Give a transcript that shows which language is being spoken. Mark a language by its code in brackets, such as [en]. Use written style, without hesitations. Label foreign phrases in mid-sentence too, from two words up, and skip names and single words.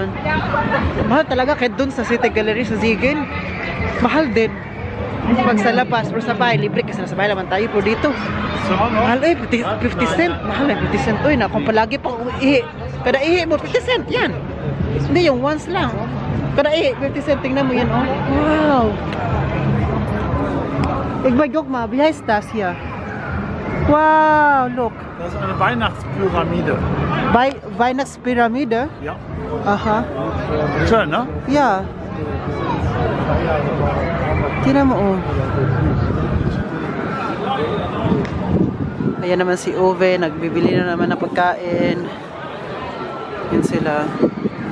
[tl] Mahal talaga kahit dun sa City Gallery sa Ziegen. Mahal din. Pag sa labas, pero sa bahay, libre kasi sa bahay naman tayo. Pero dito, mahal eh, 50 cent. Mahal eh, 50 cent. Uy, na kung palagi pang ihi, kada ihi mo, 50 cent yan. Hindi, yung once lang. Kada ihi, 50 cent. Tingnan mo yan, oh. Wow. [de] Egbert, guck mal, wie heißt das hier? [en] Wow, look. [de] Das ist eine Weihnachtspyramide. Weihnachtspyramide? Ja. Aha. Schön, ne? Ja. [tl] Tingnan mo, oh. Ayan naman si Ove, nagbibili na naman ng pagkain. Yan sila.